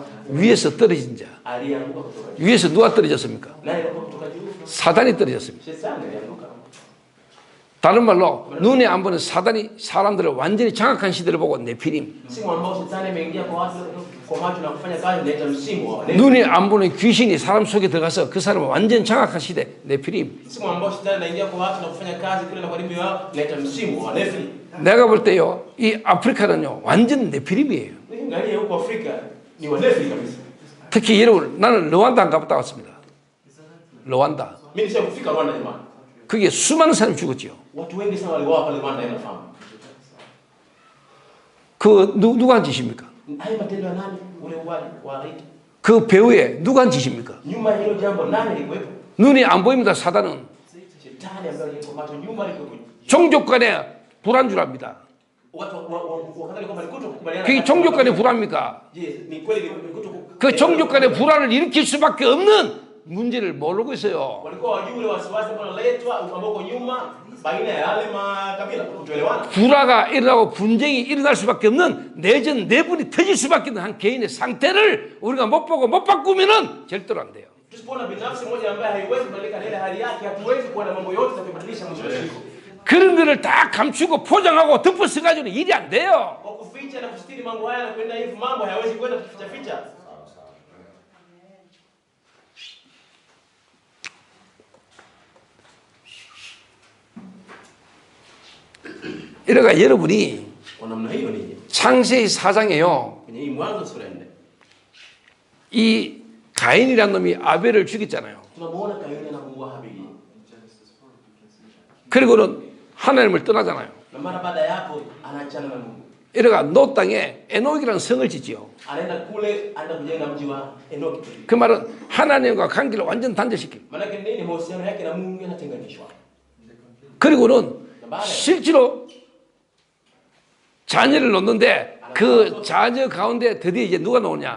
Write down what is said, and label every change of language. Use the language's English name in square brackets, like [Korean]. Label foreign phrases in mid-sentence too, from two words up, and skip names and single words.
[Korean] 위에서 떨어진 자. [Swahili] alianguka kutoka juu. [Korean] 위에서 누가 떨어졌습니까? [Swahili] Nani alikuwa kutoka juu? [Korean] 사단이 떨어졌습니다. [Swahili] Shetani alianguka. [Korean] 다른 말로 눈에 안 보는 사단이 사람들을 완전히 장악한 시대를 보고 네피림. [Swahili] Msimu ambao shetani ameingia kwa watu kwa macho na kufanya kazi inaitwa msimu wa manefili. [Korean] 눈에 안 보는 귀신이 사람 속에 들어가서 그 사람을 완전 장악한 시대 네피림. [Swahili] Msimu ambao shetani anaingia kwa watu na kufanya kazi kule na kuharibu wao inaitwa msimu wa manefili. [Korean] 내가 볼 때요, 이 아프리카는요 완전 네피림이에요. [Swahili] Angalia huko Afrika ni manefili kabisa. [Korean] 특히 여러분, 나는 르완다 안 가봤다 왔습니다. 르완다. [Swahili] Mimi nisha kufika Rwanda jamani. [Korean] 그게 수많은 사람이 죽었지요. [Swahili] Watu wengi sana waliuawa pale Rwanda inafahamu. [Korean] 그 누가 한 짓입니까? [Swahili] Haya matendo ya nani? Ule uwaji wa Haiti. [Korean] 그 배후에 누가 한 짓입니까? [Swahili] Nyuma ya hilo jambo nani alikuwepo? [Korean] 눈이 안 보입니다. 사단은 [Swahili] Shetani ambaye alikuwa macho nyuma alikuwepo. [Korean] 종족 간에 불안주랍니다. [Swahili] Watu wakadhani kwamba ni kutokubaliana. [Korean] 그게 종족 간에 불안입니까? [Swahili] Je, ni kweli ni kutoku? [Korean] 그 종족 간에 불안을 일으킬 수밖에 없는 문제를 모르고 있어요. [Swahili] Walikuwa wajui ule wasiwasi ambao unaletwa ambao uko nyuma baina ya yale makabila kutoelewana. [Korean] 불화가 일어나고 분쟁이 일어날 수밖에 없는 내전 내분이 터질 수밖에 없는 한 개인의 상태를 우리가 못 보고 못 바꾸면은 절대로 안 돼요. [Swahili] Tusipoona binafsi moja ambaye haiwezi kubadilika ile hali yake, hatuwezi kuona mambo yote yatakayobadilisha mwisho wa siku. [Korean] 그런 거를 다 감추고 포장하고 덮어서 가지고는 일이 안 돼요. [Swahili] Kwa kuficha na kustiri mambo haya na kwenda hivi mambo hayawezi kwenda kuficha ficha. [Korean] 이러니까 여러분이 [Swahili] Kwa namna hiyo nije [Korean] 창세기 4장에요. [Swahili] kwenye hii Mwanzo sura ya 4 [Korean] 이 가인이라는 놈이 아벨을 죽였잖아요. [Swahili] tunamuona Kaini anamuua Habili. [Korean] 그리고는 하나님을 떠나잖아요. [Swahili] Na mara baada ya hapo anaachana na Mungu. [Korean] 이러가 노 땅에 에녹이라는 성을 짓지요. [Swahili] Anaenda kule anaenda kujenga mji wa Enoki. [Korean] 그 말은 하나님과 관계를 완전 단절시킵니다. [Swahili] Maana yake nini? Mahusiano yake na Mungu yanatenganishwa. [Korean] 그리고는 실제로 자녀를 놓는데 그 자녀 가운데 드디어 이제 누가 나오냐?